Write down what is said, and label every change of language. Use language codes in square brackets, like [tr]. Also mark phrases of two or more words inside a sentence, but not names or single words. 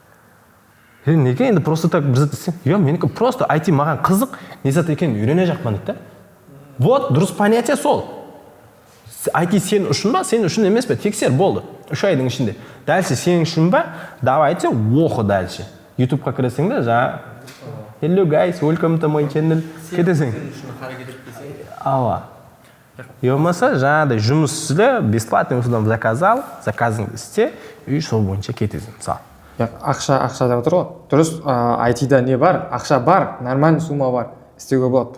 [kk] Неге енді [ru] просто так [kk] бір зат десең? Менікі просто IT маған қызық, не зат екенін үйрене жақпан дейді. Вот, дұрыс понятие сол. IT сен үшін ба, сен үшін емес пе, тексер болды 3 айдың ішінде. Дальше сен үшін ба, давайте оқы дальше. YouTube-қа кіресің де жаңа [en] hello guys, welcome to my channel [kk] кетесің. Ала. Болмаса жаңағыдай жұмыс ізде, [ru] бесплатный услугам [kk] заказыңды істе, и сол бойынша кетесің. Мысалы. Ақша деп отыр ғой. Дұрыс, IT-да не бар? Ақша бар, [ru] нормальный сумма [kk] бар. Істеуге болады.